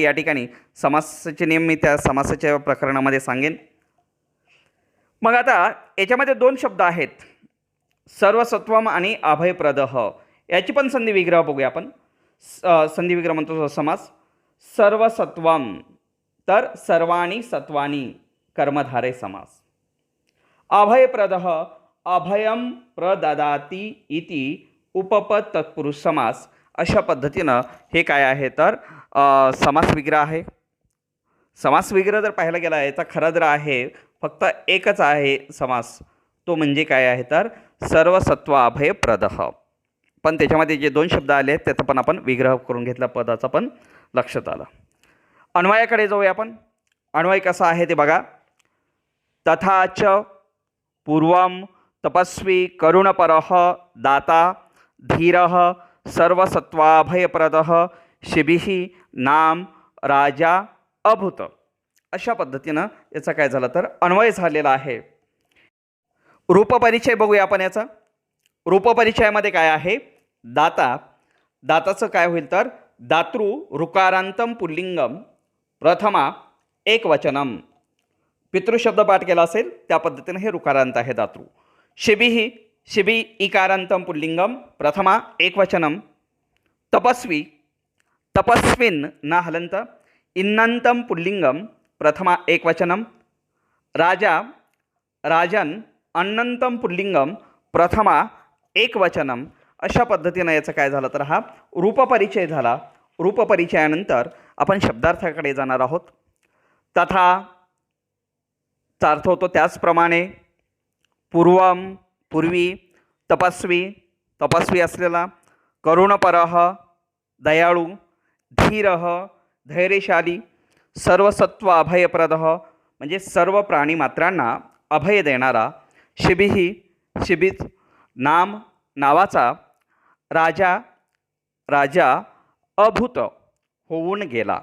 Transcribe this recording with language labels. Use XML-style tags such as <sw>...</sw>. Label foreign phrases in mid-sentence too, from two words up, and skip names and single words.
<mr>या ठिकाणी समासाचे नियम मी त्या समासाच्या प्रकरणामध्ये सांगेन. मग आता याच्यामध्ये दोन शब्द आहेत, सर्वसत्वम आणि अभयप्रद. याची पण संधी विग्रह बघूया आपण. संधी विग्रह म्हणतो समास.</mr> <sa>सर्वसत्वम तर सर्वाणी सत्वानी कर्मधारय समास. अभयप्रद अभयम प्रददाती इति उपपद तत्पुरुष समास.</sa> <mr>अशा पद्धतीनं हे काय आहे तर समास विग्रह आहे. समास विग्रह जर पाहायला गेला याचा खरा जर आहे फक्त एकच आहे समास, तो म्हणजे काय आहे तर सर्वसत्व अभयप्रद. पण त्याच्यामध्ये जे दोन शब्द आले आहेत त्याचा पण आपण विग्रह करून घेतला, पदाचा पण लक्षात आलं. अन्वयाकडे जाऊया आपण. अन्वय कसा आहे ते बघा.</mr> <sa>तथाच पूर्वम तपस्वी करुणपरः दाता धीरः सर्वसत्वाभयप्रदः शिबिः नाम राजा अभूत.</sa> <mr>अशा पद्धतीनं याचा काय झालं तर अन्वय झालेला आहे. रूपपरिचय बघूया आपण याचा. रूपपरिचयामध्ये काय आहे, दाता. दाताचं काय होईल तर</mr> <sa>दातृ ऋकारांतम पुल्लिंगम प्रथमा एकवचनम.</sa> <mr>पितृशब्द पाठ केला असेल त्या पद्धतीने हे ऋकारांत आहे दातृ.</mr> <sa>शिबिः शिबि इकारांतम पुल्लिंगम प्रथमा एकवचनम. तपस्वी तपस्विन न हलंत इन्नंतम पुल्लिंगम प्रथमा एकवचनम. राजा राजन अनंतम पुल्लिंगम प्रथमा एकवचनम.</sa> <mr>अशा पद्धतीनं याचं काय झालं तर हा रूपपरिचय झाला. रूपपरिचयानंतर आपण शब्दार्थाकडे जाणार आहोत. तथा चा अर्थ होतो त्याचप्रमाणे, पूर्वम पूर्वी, तपस्वी तपस्वी असलेला, करुणपरः दयाळू, धीरः धैर्यशाली, सर्वसत्व अभयप्रद म्हणजे सर्व प्राणीमात्रांना अभय देणारा, शिबिः शिबित नाम नावाचा, राजा राजा अभूत होऊन गेला.</mr>